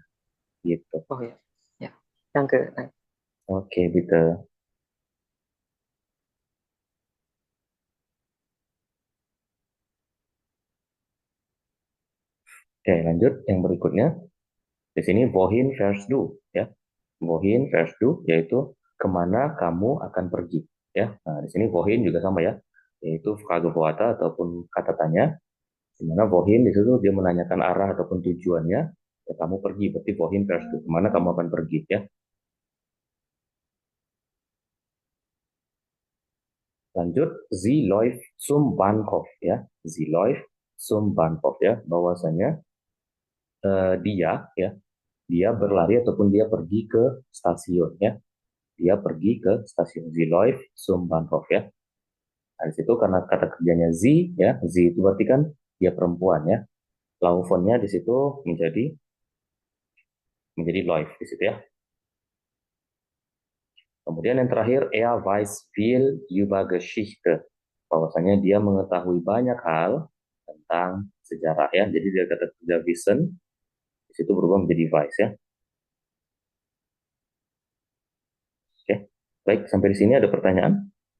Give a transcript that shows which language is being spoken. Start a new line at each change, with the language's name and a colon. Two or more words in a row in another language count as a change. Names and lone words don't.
Indonesian: Gitu. Oh ya, ya. Danke. Oke, bitte. Oke, lanjut yang berikutnya. Di sini
German: wohin fährst du
Indonesian: ya.
German: Wohin fährst du
Indonesian: yaitu kemana kamu akan pergi ya. Nah, di sini wohin juga sama ya, yaitu
German: Frage Worte
Indonesian: ataupun kata tanya. Di mana wohin di situ dia menanyakan arah ataupun tujuannya. Ya, kamu pergi, berarti
German: wohin fährst du,
Indonesian: kemana kamu akan pergi ya. Lanjut,
German: sie läuft zum Bahnhof ya. Sie läuft zum Bahnhof
Indonesian: ya, bahwasanya dia ya, dia berlari ataupun dia pergi ke stasiun ya. Dia pergi ke stasiun.
German: Sie läuft zum Bahnhof ya.
Indonesian: Nah, di situ karena kata kerjanya sie ya, sie itu berarti kan dia perempuan ya. Laufonnya di situ menjadi läuft di situ ya. Kemudian yang terakhir,
German: er weiß viel über Geschichte.
Indonesian: Bahwasanya dia mengetahui banyak hal tentang sejarah ya. Jadi dia kata kerja wissen di situ berubah menjadi weiß ya. Oke, baik, sampai di sini ada pertanyaan?